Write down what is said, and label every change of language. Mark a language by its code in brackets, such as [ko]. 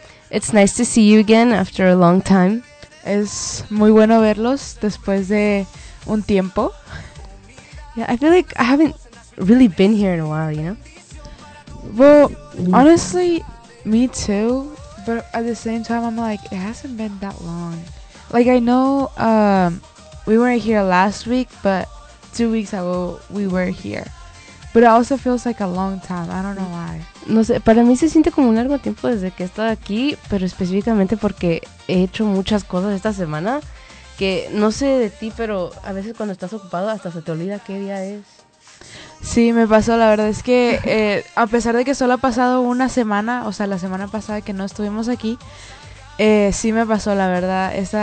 [en] It's nice to see you again after a long time. [es] Es muy bueno verlos después de un tiempo. [en] Yeah, I feel like I haven't really been here in a while, you know? Well, honestly, me too, but at the same time, I'm like, it hasn't been that long. Like, I know we weren't here last week, but 2 weeks ago, we were here. But it also feels like a long time. I don't know why. [es] No sé, para mí se siente como un largo tiempo desde que he estado aquí, pero específicamente porque he hecho muchas cosas esta semana que no sé de ti, pero a veces cuando estás ocupado hasta se te olvida qué día es. Sí, me pasó. La verdad es que a pesar de que solo ha pasado una semana, o sea, la semana pasada que no estuvimos aquí, sí me pasó, la verdad.